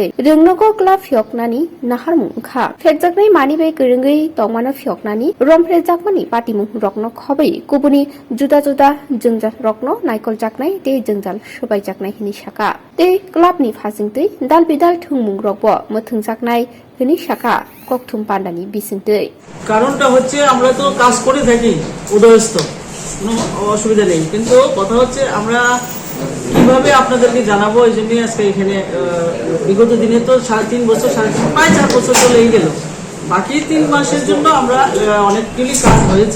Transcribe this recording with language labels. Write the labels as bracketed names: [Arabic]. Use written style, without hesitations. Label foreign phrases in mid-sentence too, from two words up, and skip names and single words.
[Kok Borok] Rungnogo Club Fyoknani Naharjak. Phekjaknai Manibai Gurungai Tongmano Fyoknani Romphrekjakmani Patimung Rokno Khobai Kubuni Juda Juda Jungjal Rokno Naikol Jaknai Te Jungjal Subaijaknai Hini Shaka. Te Club ni Phasingtui Dal Bidal Thungmung Rokbo Muthungjaknai Hini Shaka Kokthum Pandani Bisingtui. [Bangla] কারণটা হচ্ছে আমরা তো কাজ করে থাকি উদয়স্থ, কোনো অসুবিধা নেই, কিন্তু কথা হচ্ছে আমরা কিভাবে আপনাদেরকে জানাবো এই জন্যই আজকে এখানে বিগত দিনে তো 3.5 বছর 4 বছর চলেই গেল, বাকি 3 মাসের জন্য আমরা অনেকগুলি কাজ হয়েছে।